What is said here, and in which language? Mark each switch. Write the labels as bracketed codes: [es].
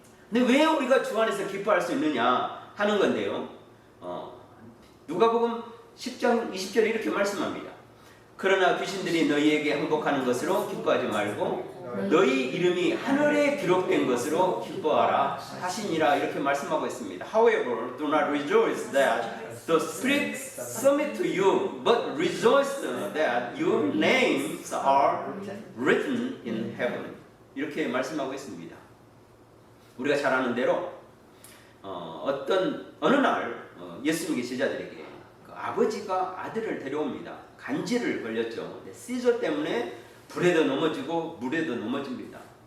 [ko] 근데 왜 우리가 주 안에서 기뻐할 수 있느냐 하는 건데요. 누가복음 10장 20절에 이렇게 말씀합니다. 그러나 귀신들이 너희에게 항복하는 것으로 기뻐하지 말고 너희 이름이 하늘에 기록된 것으로 기뻐하라 하시니라 이렇게 말씀하고 있습니다. [en] However, do not rejoice that the spirits submit to you, but rejoice that your names are written in heaven. [ko] 이렇게 말씀하고 있습니다. 우리가 잘 아는 대로 어느 날 예수님의 제자들에게 그 아버지가 아들을 데려옵니다. 간질을 걸렸죠. 시저 때문에 불에도 넘어지고 물에도 넘어집니다.